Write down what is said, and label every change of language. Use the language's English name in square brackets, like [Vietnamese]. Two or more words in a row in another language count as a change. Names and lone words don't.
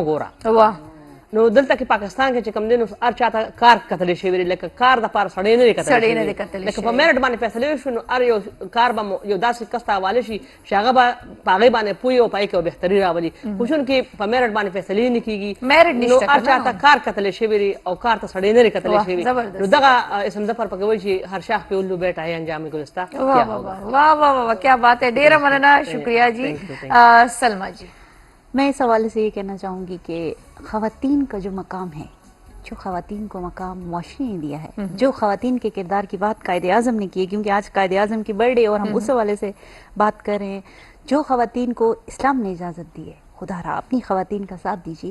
[Pashto] مه ګوره نو دلته کې پاکستان کې چې کوم دی نو هر چا ته کار کتلی شوی دی لکه کار دپاره سړی نه دی کتلی لکه په میرټ باندې فیصلې وشو نو هر یو کار به یو داسې کس ته حواله شي چې هغه به په هغې باندې پوهې او په هغې کې به بهتري راولي خو چونکې په میرټ باندې فیصلې نه کېږي نو هر چا ته کار کتلی شوی دی او کار ته سړی نه دی کتلی شوی نو دغه اسم ظفر پکې وایي چې [Urdu] هر شاخ پې الو بیٹا ہے انجام گلستہ واہ واہ واہ کیا بات ہے [Pashto] ډیره مننه [Urdu] شکریہ جی سلمہ جی میں اس حوالے سے یہ کہنا چاہوں گی کہ خواتین کا جو مقام ہے جو خواتین کو مقام معاشرے نے دیا ہے جو خواتین کے کردار کی بات قائد اعظم نے کی ہے کیونکہ آج قائد اعظم کی برتھ ڈے اور ہم اس حوالے سے بات کر رہے ہیں جو خواتین کو اسلام نے اجازت دی ہے خدا را اپنی خواتین کا ساتھ دیجیے